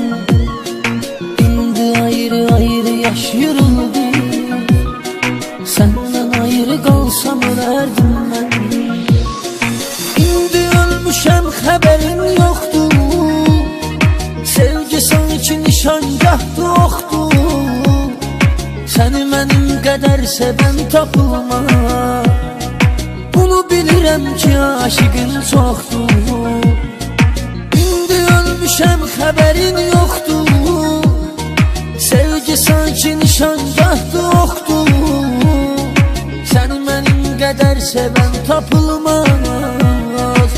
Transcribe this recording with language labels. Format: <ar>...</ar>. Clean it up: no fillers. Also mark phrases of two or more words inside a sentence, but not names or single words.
<tr>İndi ayrı ayrı yaşıyoruz biz. Senden ayrı kalsam ölerdim ben. İndi ölmüşem haberin yoktu.</tr> <az>Sevgi sanki nişangahdı oxdu.</az> <tr>Seni benim kadar seven tapılma.</tr> <az>Bunu bilirəm ki aşıqın çoxdur. İndi ölmüşəm xəbərin yoxdur. Sevgi sanki nişangahdı oxdur. Səni mənim qədər sevən tapılmaz.</az>